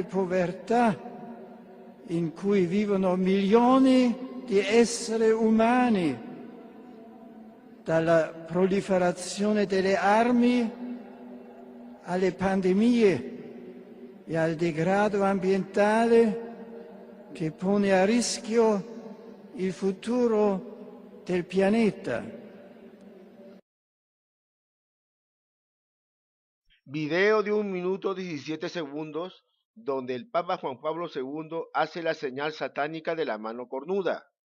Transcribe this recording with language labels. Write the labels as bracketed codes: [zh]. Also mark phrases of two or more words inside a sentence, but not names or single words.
[it] povertà in cui vivono milioni di esseri umani, dalla proliferazione delle armi alle pandemie e al degrado ambientale che pone a rischio il futuro del pianeta. [es] Video de 1 minuto 17 segundos donde el Papa Juan Pablo II hace la señal satánica de la mano cornuda.